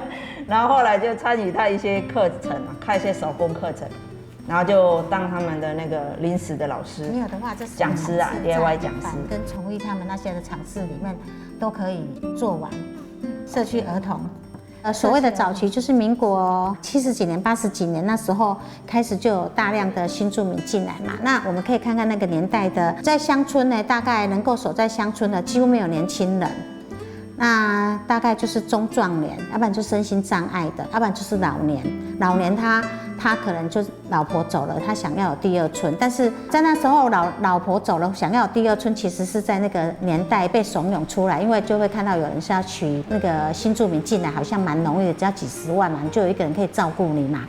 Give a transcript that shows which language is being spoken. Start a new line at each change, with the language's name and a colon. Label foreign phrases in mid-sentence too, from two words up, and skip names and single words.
Chinese: 然後後來就參與他一些課程，開一些手工課程，然後就當他們的那個臨時的老師。沒有的話，這是講師啊 ，DIY 講師。跟崇義他們那些的場次裡面都可以做完。社區兒童，所謂的早期就是民國70幾年、80幾年那時候開始就有大量的新住民進來嘛。那我們可以看看那個年代的，在鄉村呢，大概能夠守在鄉村的幾乎沒有年輕人。那大概就是中壯年，要不然就身心障礙的，要不然就是老年。老年他他可能就是老婆走了，他想要有第二春，但是在那时候老婆走了，想要有第二春，其实是在那个年代被怂恿出来，因为就会看到有人是要娶那个新住民进来，好像蛮容易的，只要几十万嘛，就有一个人可以照顾你嘛。